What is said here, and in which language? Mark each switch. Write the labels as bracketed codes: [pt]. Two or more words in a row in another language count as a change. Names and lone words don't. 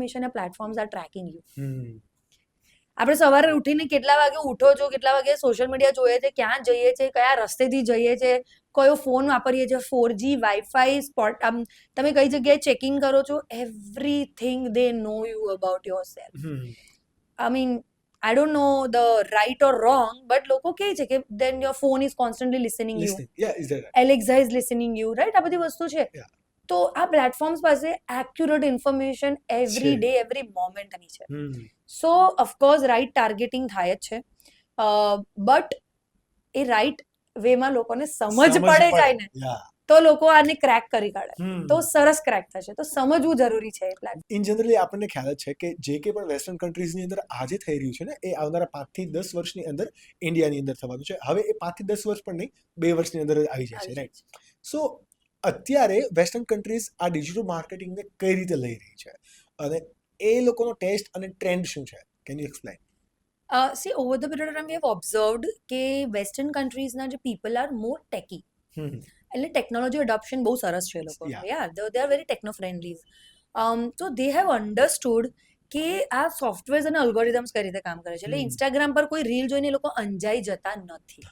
[gu] આ પ્લેટફોર્મ્સ [en] are tracking you [gu] આપણે સવારે ઉઠીને કેટલા વાગે ઉઠો છો કેટલા વાગે સોશિયલ મીડિયા જોઈએ છે ક્યાં જઈએ છે કયા રસ્તેથી જઈએ છે કયો ફોન વાપરીએ છીએ 4G વાઈફાઈ સ્પોટ તમે કઈ જગ્યાએ ચેકિંગ કરો છો [en] everything they know you about your self I mean I don't know the right or wrong, [gu] but લોકો કહે છે કે [en] then your phone is constantly listening you. Yeah, is that right? Alexa is listening you, right? [gu] આ બધી વસ્તુ છે. તો આ પ્લેટફોર્મ્સ પાસે [en] accurate information every day, every moment [gu] ની છે. [en] So of course right targeting [gu] થાય જ છે. But એ right વેમાં લોકોને સમજ પડે જાય ને તો લોકો આને ક્રેક કરી કાઢે, તો સરસ ક્રેક થશે. તો સમજવું જરૂરી છે એટલા. [en] in generally [gu] આપણને ખ્યાલ જ છે કે જે કંઈ પણ વેસ્ટર્ન કન્ટ્રીઝની અંદર આજે થઈ રહ્યું છે ને એ આવનારા 5 થી 10 વર્ષની અંદર ઇન્ડિયાની અંદર થવાનું છે. હવે એ 5 થી 10 વર્ષ પણ નહીં, 2 વર્ષની અંદર જ આવી જાય છે, રાઈટ? સો અત્યારે [en] western countries [gu] આ [en] digital marketingને [gu] કઈ રીતે લઈ રહી છે અને એ લોકોનો ટેસ્ટ અને ટ્રેન્ડ શું છે? [en] Can you explain? See, over the period of time, we have observed [gu] કે વેસ્ટર્ન કન્ટ્રીઝના જે [en] people are more techy, [gu] એટલે [en] technology adoption [gu] બહુ સરસ છે એ લોકો. [en] they are very techno friendly. [gu] તો [en] they have understood [gu] કે આ સોફ્ટવેર્સ અને અલ્ગોરિધમ્સ કઈ રીતે કામ કરે છે. એટલે ઇન્સ્ટાગ્રામ પર કોઈ રીલ જોઈને એ લોકો અંજાઈ જતા નથી.